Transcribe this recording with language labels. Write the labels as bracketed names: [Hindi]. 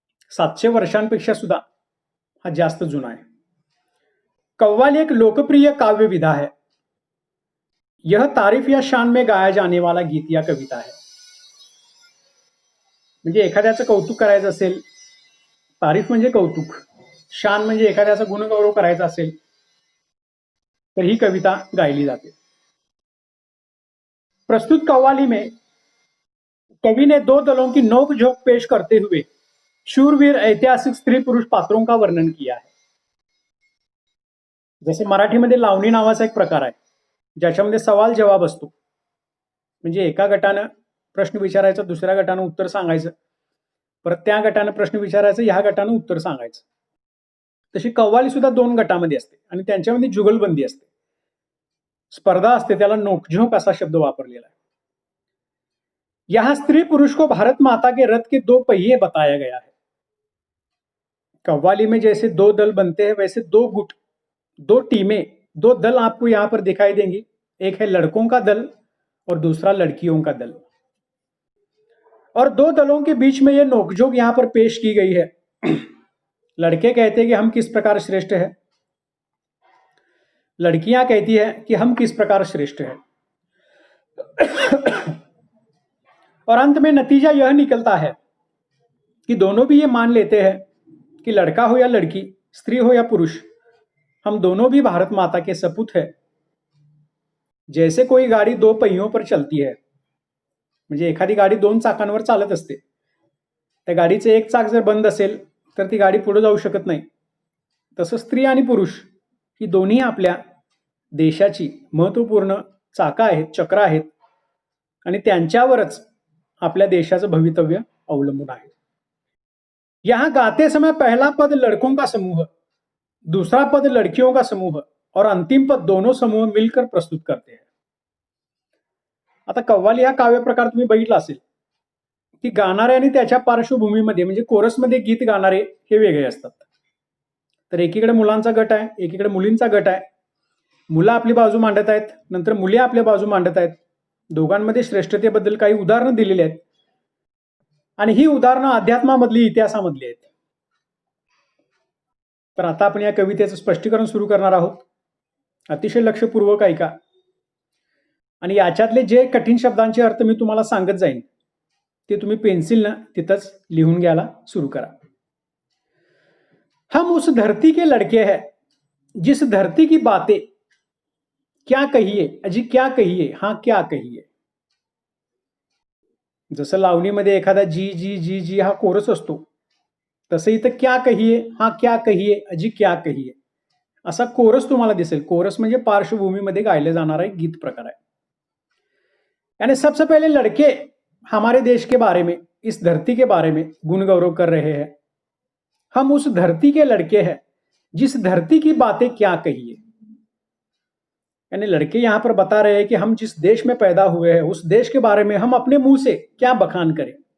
[Marathi] 700 वर्षांपेक्षा सुद्धा हा जास्त जुना आहे. [Hindi] कव्वाली एक लोकप्रिय काव्य विधा है. यह तारीफ या शान में गाया जाने वाला गीत या कविता है. [Marathi] म्हणजे एखाद्याचं कौतुक करायचं असेल, तारीफ म्हणजे कौतुक, शान म्हणजे एखाद्याचा गुणगौरव करायचा असेल तर ही कविता गायली जाते. [Hindi] प्रस्तुत कव्वाली में कवि ने 2 दलों की नोक-झोंक पेश करते हुए शूरवीर ऐतिहासिक स्त्री पुरुष पात्रों का वर्णन किया है. [Marathi] जसे मराठीमध्ये लावणी नावाचा एक प्रकार आहे ज्याच्यामध्ये सवाल जवाब असतो. म्हणजे एका गटानं प्रश्न विचारायचा, दुसऱ्या गटानं उत्तर सांगायचं, परत त्या गटानं प्रश्न विचारायचं, ह्या गटानं उत्तर सांगायचं. तशी कव्वाली सुद्धा 2 गटामध्ये असते आणि त्यांच्यामध्ये जुगलबंदी असते, स्पर्धा असते. त्याला नोकझोंक असा शब्द वापरलेला आहे. [Hindi] यहां स्त्री पुरुष को भारत माता के रथ के 2 पहिए बताया गया है. कव्वाली में जैसे 2 दल बनते हैं वैसे 2 गुट, 2 टीमें, 2 दल आपको यहां पर दिखाई देंगी. एक है लड़कों का दल और दूसरा लड़कियों का दल. और 2 दलों के बीच में यह नोकझोंक यहां पर पेश की गई है. लड़के कहते हैं कि हम किस प्रकार श्रेष्ठ है, लड़कियां कहती है कि हम किस प्रकार श्रेष्ठ है. और अंत में नतीजा यह निकलता है कि दोनों भी ये मान लेते हैं कि लड़का हो या लड़की, स्त्री हो या पुरुष, हम दोनों भी भारत माता के सपूत है. जैसे कोई गाड़ी 2 पहियों पर चलती है, [Marathi] म्हणजे एखादी गाडी 2 चाकांवर चालत असते, त्या गाडीचं एक चाक जर बंद असेल तर ती गाडी पुढे जाऊ शकत नाही. तसं स्त्री आणि पुरुष ही दोन्ही आपल्या देशाची महत्वपूर्ण चाका आहेत, चक्र आहेत आणि त्यांच्यावरच आपल्या देशाचं भवितव्य अवलंबून आहे. [Hindi] यहां गाते समय पहला पद लड़कों का समूह, दूसरा पद लड़कियों का समूह और अंतिम पद दोनों समूह मिलकर प्रस्तुत करते हैं. [Marathi] आता कव्वाली हा काव्य प्रकार तुम्ही बघितला असेल की गाणारे आणि त्याच्या पार्श्वभूमीमध्ये म्हणजे कोरसमध्ये गीत गाणारे हे वेगळे असतात. तर एकीकडे मुलांचा गट आहे, एकीकडे मुलींचा गट आहे. मुलं आपली बाजू मांडत आहेत, नंतर मुली आपल्या बाजू मांडत आहेत. दोघांमध्ये श्रेष्ठतेबद्दल काही उदाहरणं दिलेली आहेत आणि ही उदाहरणं अध्यात्मामधली, इतिहासामधली आहेत. तर आता आपण या कवितेचं स्पष्टीकरण सुरू करणार आहोत. अतिशय लक्षपूर्वक ऐका आणि याच्यातले जे कठीण शब्दांचे अर्थ मी तुम्हाला सांगत जाईन ते तुम्ही पेन्सिलनं तिथंच लिहून घ्यायला सुरू करा. [Hindi] हम उस धरती के लड़के हैं जिस धरती की बातें क्या कहिए, अजी क्या कहिए, हा क्या कहिए. [Marathi] जसं लावणीमध्ये एखादा जी जी जी जी हा कोरस असतो, तसं इथं [Hindi] क्या कहिए, हा क्या कहिए, [Marathi] अजी क्या कहिए असा कोरस तुम्हाला दिसेल. कोरस म्हणजे पार्श्वभूमीमध्ये गायले जाणारा एक गीत प्रकार आहे. [Hindi] यानी सबसे पहले लड़के हमारे देश के बारे में, इस धरती के बारे में गुण गौरव कर रहे हैं. हम उस धरती के लड़के हैं जिस धरती की बातें क्या कहिए. यानी लड़के यहां पर बता रहे हैं कि हम जिस देश में पैदा हुए हैं उस देश के बारे में हम अपने मुंह से क्या बखान करें.